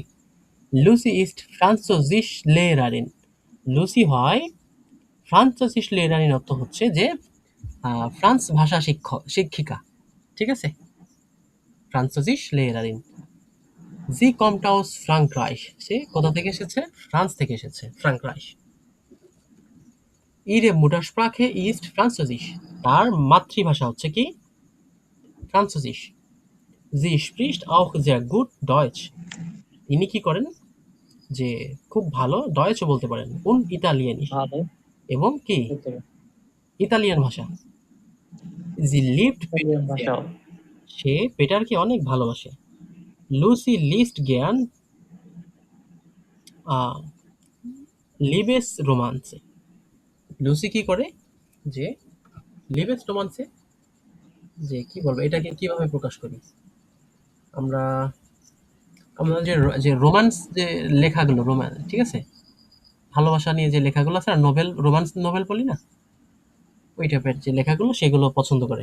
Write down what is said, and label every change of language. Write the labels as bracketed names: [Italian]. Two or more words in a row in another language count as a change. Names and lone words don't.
[Bangla] লুসি [German] ist Französischlehrerin, [Bangla] লুসি হয় [German] Französischlehrerin, [Bangla] অর্থ হচ্ছে যে ফ্রান্স ভাষা শিক্ষিকা, ঠিক আছে, [German] Französischlehrerin. Sie kommt aus Frankreich, [Bangla] সে কোথা থেকে এসেছে, ফ্রান্স থেকে এসেছে, ফ্রাঙ্করাইশ। [German] Ihre Muttersprache ist Französisch, [Bangla] তার মাতৃভাষা হচ্ছে কি ফ্রান্সোজিস। [German] Sie spricht auch sehr gut Deutsch, [Bangla] তিনি কি করেন যে খুব ভালো ডয়েচও বলতে পারেন, কোন ইতালিয়ানিশ, ভালো এবং কি হতে ইতালিয়ান ভাষা। [German] Sie liebt [Bangla] ইতালিয়ান ভাষাও। সে পেটারকে অনেক ভালোবাসে। লুসি [German] liest gern Liebesromane, [Bangla] লুসি কি করে যে [German] Liebesromane, [Bangla] যে কি বলবো এটাকে কিভাবে প্রকাশ করি আমরা, আমরা যে যে রোমান্স যে লেখাগুলো, রোম্যান্স, ঠিক আছে, ভালোবাসা নিয়ে যে লেখাগুলো আছে না, নোবেল, [English] romance novel [Bangla] বলি না, ওই টাইপের যে লেখাগুলো সেগুলো পছন্দ করে।